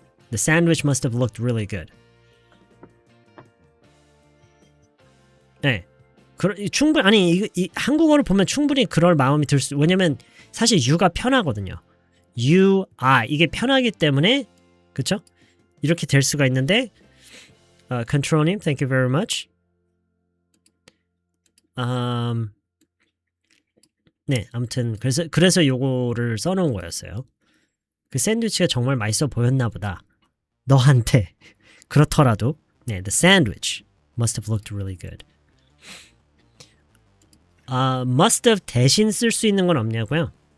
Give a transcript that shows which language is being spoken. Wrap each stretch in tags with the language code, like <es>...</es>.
<en>The sandwich must have looked really good.</en> <ko>네. 충분히 아니 이 한국어를 보면 충분히 그럴 마음이 들 수. 왜냐면 사실 you가 편하거든요. you 이게 편하기 때문에 그쵸? 이렇게 될 수가 있는데 컨트롤님,</ko> <en>thank you very much.</en> <ko>네, 아무튼 그래서 요거를 써놓은 거였어요. 그 샌드위치가 정말 맛있어 보였나 보다. 너한테 그렇더라도 네,</ko> <en>the sandwich must have looked really good.</en> <ko>must have 대신 쓸 수 있는 건 없냐고요?</ko>